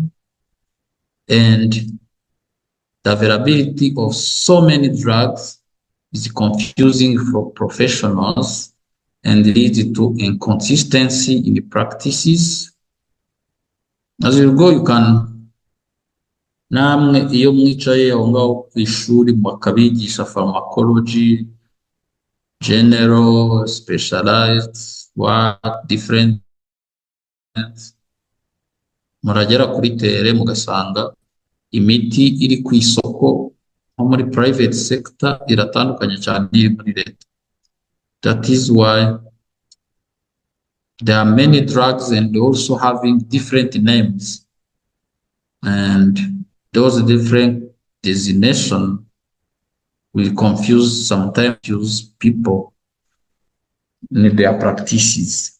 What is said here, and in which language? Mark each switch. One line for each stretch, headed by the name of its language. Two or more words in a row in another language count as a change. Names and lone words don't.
English: And the availability of so many drugs is confusing for professionals and leads to inconsistency in the practices. As you go, you can
Kinyarwanda: namwe iyo mwicaye aho ngaho ku ishuri bakabigisha
English: pharmacology, general, specialized, what different,
Kinyarwanda: muragera kuri tere mugasanga imiti iri ku isoko nko muri
English: private sector
Kinyarwanda: iratandukanye cyane n'iri muri leta.
English: That is why there are many drugs and also having different names, and those different designation will sometimes confuse people in their practices.